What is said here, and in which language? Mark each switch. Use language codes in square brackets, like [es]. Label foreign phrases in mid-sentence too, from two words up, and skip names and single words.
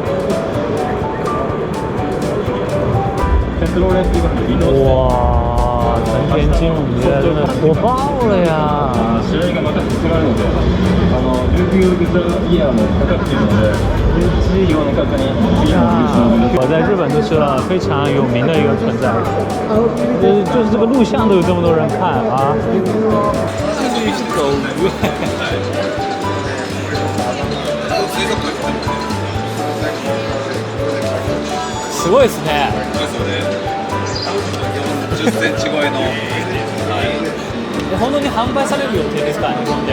[zh] 哇，成田金鱼真的火爆了呀！我在日本就是非常有名的一个存在，就是这个录像都有这么多人看啊！ [ja] すごいですね。10センチ超えの。本当に販売される予定ですか、日本で。